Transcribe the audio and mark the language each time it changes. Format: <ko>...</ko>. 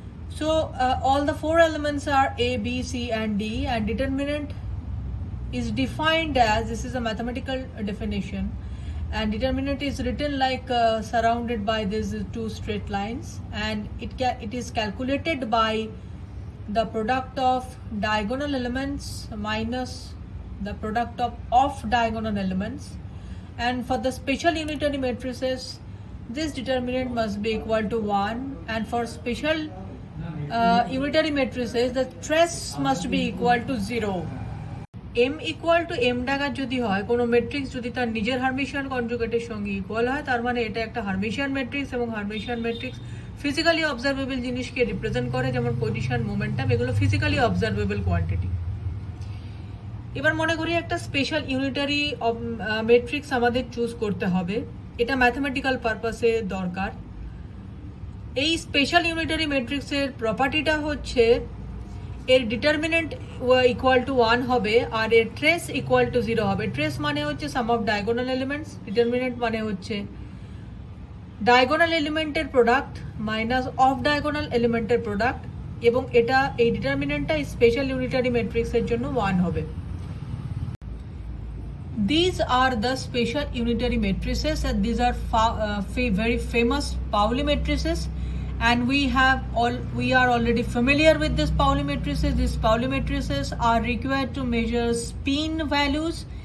<en>So all the 4 elements are A, B, C and D, and determinant is defined as, this is a mathematical definition, and determinant is written like surrounded by these 2 straight lines, and it is calculated by the product of diagonal elements minus the product of off diagonal elements. And for the special unitary matrices, this determinant must be equal to 1, and for special unitary matrices the trace must be equal to 0. m equal to m dagger</en> <bn>যদি হয়, কোনো matrix যদি তার নিজের Hermitian কনজুগেটের সঙ্গে equal হয়, তার মানে এটা একটা হারমিশিয়ান ম্যাট্রিক্স, এবং হারমিশিয়ান ম্যাট্রিক্স ফিজিক্যালি অবজারভেবল জিনিসকে রিপ্রেজেন্ট করে, যেমন পজিশন, মোমেন্টাম, এগুলো ফিজিক্যালি অবজারভেবল কোয়ান্টিটি। এবার মনে করি একটা স্পেশাল ইউনিটারি ম্যাট্রিক্স আমাদের চুজ করতে হবে, এটা ম্যাথমেটিক্যাল পারপাসে দরকার। এই স্পেশাল ইউনিটারি ম্যাট্রিক্সের প্রপার্টিটা হচ্ছে এর ডিটারমিনেন্ট ইকুয়াল টু 1 হবে আর এর ট্রেস ইকুয়াল টু 0 হবে। ট্রেস মানে হচ্ছে সাম অফ ডায়াগোনাল এলিমেন্টস, ডিটারমিনেন্ট মানে হচ্ছে ডায়াগোনাল এলিমেন্টের প্রোডাক্ট মাইনাস অফ ডায়াগোনাল এলিমেন্টের প্রোডাক্ট, এবং এটা এই ডিটারমিনেন্টটা স্পেশাল ইউনিটারি ম্যাট্রিক্সের জন্য 1 হবে।</bn> <en>These are the special unitary matrices, and these are very famous Pauli matrices, and we are already familiar with this Pauli matrices. These Pauli matrices are required to measure spin values.</en>